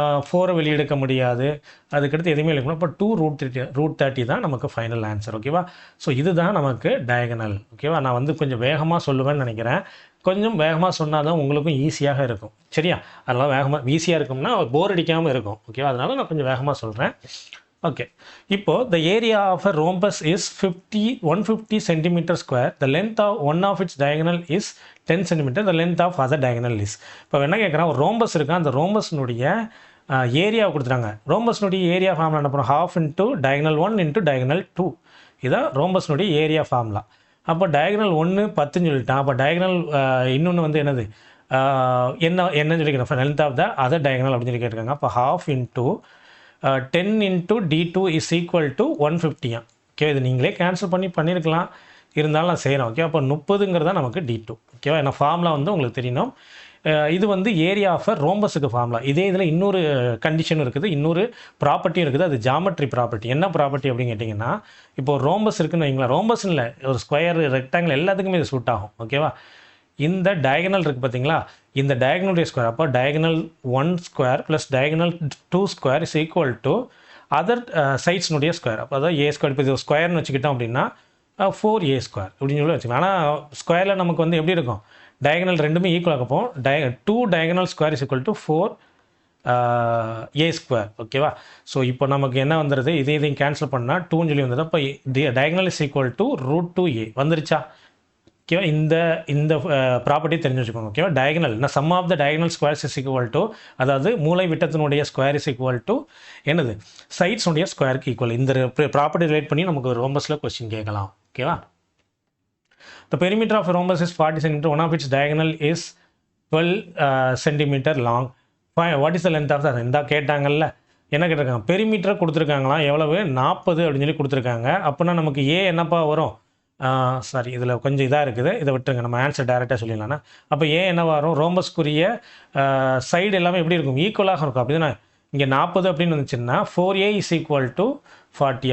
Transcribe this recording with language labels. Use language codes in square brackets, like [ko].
[ta] 4 வெளியெடுக்க முடியாது, அதுக்கடுத்து எதுவுமே எடுக்கணும். அப்போ 2√30 தான் நமக்கு ஃபைனல் ஆன்சர். ஓகேவா? ஸோ இதுதான் நமக்கு டயகனல். ஓகேவா? நான் வந்து கொஞ்சம் வேகமாக சொல்லுவேன்னு நினைக்கிறேன். கொஞ்சம் வேகமாக சொன்னால் தான் உங்களுக்கும் ஈஸியாக இருக்கும். சரியா? அதனால் வேகமாக ஈஸியாக இருக்கும்னா போர் அடிக்காமல் இருக்கும். ஓகேவா? அதனால் நான் கொஞ்சம் வேகமாக சொல்கிறேன். ஓகே, இப்போது [en] the area of a rhombus is 150 cm². The length of one of its diagonal is 10 cm. The length of other diagonal is. [ta] இப்போ என்ன கேட்குறான், ஒரு ரோம்பஸ் இருக்கா, அந்த ரோம்பஸ்னுடைய ஏரியாவை கொடுத்துட்டாங்க. ரோம்பஸ்னுடைய ஏரியா ஃபார்முலா என்ன பண்ணுறோம், 1/2 × diagonal 1 × diagonal 2. இதான் ரோம்பஸ்னுடைய ஏரியா ஃபார்முலா. அப்போ டயகனல் 1 10ன்னு சொல்லிட்டான். அப்போ டயகனல் இன்னொன்று வந்து என்னது, என்னன்னு சொல்லிக்கிறேன், length of the other diagonal அப்படின்னு சொல்லி கேட்டிருக்காங்க. அப்போ [en] 1/2 × 10 × d2 is equal to 150. [ta] Okay, இது நீங்களே கேன்சல் பண்ணியிருக்கலாம், இருந்தாலும் நான் செய்கிறேன். ஓகே, அப்போ 30ங்கிறதா நமக்கு d2. ஓகேவா? ஏன்னா ஃபார்முலா வந்து உங்களுக்கு தெரியணும். இது வந்து ஏரியா ஆஃப் ரோம்பஸுக்கு ஃபார்முலா. இதே இதில் இன்னொரு கண்டிஷன் இருக்குது, இன்னொரு ப்ராப்பர்ட்டியும் இருக்குது. அது ஜாமெட்ரி ப்ராப்பர்ட்டி. என்ன ப்ராப்பர்ட்டி அப்படின்னு கேட்டிங்கன்னா, இப்போ ரோம்பஸ் இருக்குன்னு வைங்களேன், ரோம்பஸ் இல்லை, ஒரு ஸ்கொயர், ரெக்டாங்கிள் எல்லாத்துக்குமே இது சூட் ஆகும். ஓகேவா? இந்த டயகனல் இருக்குது பார்த்தீங்களா, இந்த டயகனலுடைய ஸ்கொயர், அப்போ diagonal 1² + diagonal 2² is equal to other சைட்ஸ்னுடைய square. அப்போ அதான் a². இப்போ இது ஸ்கொயர்னு வச்சுக்கிட்டோம் அப்படின்னா 4a² அப்படின்னு சொல்லி வச்சுக்கலாம். ஆனால் ஸ்கொயரில் நமக்கு வந்து எப்படி இருக்கும், டயகனல் ரெண்டுமே ஈக்குவலாக போகும். [en] 2 diagonal square is equal to 4a². [ta] ஓகேவா? ஸோ இப்போ நமக்கு என்ன வந்துடுது, இதையும் கேன்சல் பண்ணால் 2ன்னு சொல்லி வந்துடுது. அப்போ diagonal is equal to √2a வந்துருச்சா? ஓகேவா? இந்த ப்ராப்பர்ட்டி தெரிஞ்சு வச்சுக்கோங்க. ஓகேவா? டயகனல் நான் some of the diagonal squares is equal to, அதாவது மூளை விட்டத்தினுடைய ஸ்கொயர் இஸ் ஈக்குவல் டு என்னது, சைட்ஸுடைய ஸ்கொயருக்கு ஈக்குவல். இந்த ப்ராப்பர்ட்டி ரிலேட் பண்ணி நமக்கு ரோம்பஸில் கொஸ்டின் கேட்கலாம். ஓகேவா? [en] The perimeter of a rhombus is 40 cm. One of its diagonal is 12 cm long. What is the length of the? [ta] இந்த கேட்டாங்கல்ல, என்ன கேட்டிருக்காங்க, பெரிமீட்டரை கொடுத்துருக்காங்களாம், எவ்வளவு 40 அப்படின்னு சொல்லி கொடுத்துருக்காங்க. அப்படின்னா நமக்கு ஏ என்னப்பா வரும், சாரி இதில் கொஞ்சம் இதாக இருக்குது, இதை விட்டுருங்க, நம்ம ஆன்சர் டைரெக்டாக சொல்லிடலாம்னா. அப்போ ஏ என்ன வரும், ரோம்பஸ்க்குரிய சைடு எல்லாமே எப்படி இருக்கும், ஈக்குவலாக இருக்கும். அப்படின்னா இங்கே 40 அப்படின்னு வந்துச்சுன்னா [en] 4a is equal to 40.